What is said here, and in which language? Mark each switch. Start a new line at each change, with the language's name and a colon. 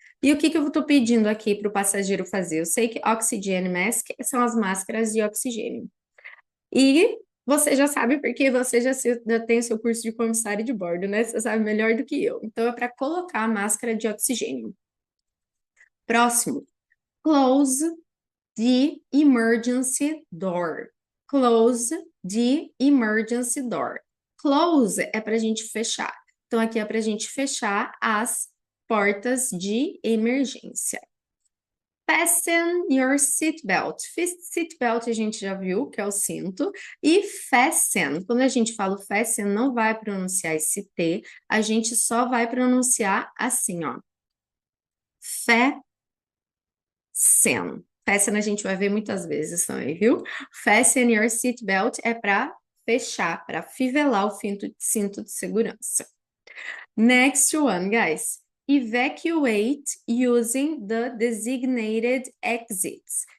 Portuguese: E o que eu estou pedindo aqui para o passageiro fazer? Eu sei que oxygen mask são as máscaras de oxigênio. E você já sabe, porque você já tem o seu curso de comissário de bordo, né? Você sabe melhor do que eu. Então, é para colocar a máscara de oxigênio. Próximo.
English: Close the emergency door. Close the emergency door.
Portuguese: Close é para a gente fechar. Então, aqui é para a gente fechar as portas de emergência.
English: Fasten your seatbelt.
Portuguese: Seatbelt a gente já viu, que é o cinto. E fasten, quando a gente fala fasten, não vai pronunciar esse T, a gente só vai pronunciar assim, ó. Fasten. Fasten a gente vai ver muitas vezes também, viu?
English: Fasten your seatbelt
Portuguese: é para fechar, para fivelar o cinto de segurança.
English: Next one, guys. Evacuate using the designated exits.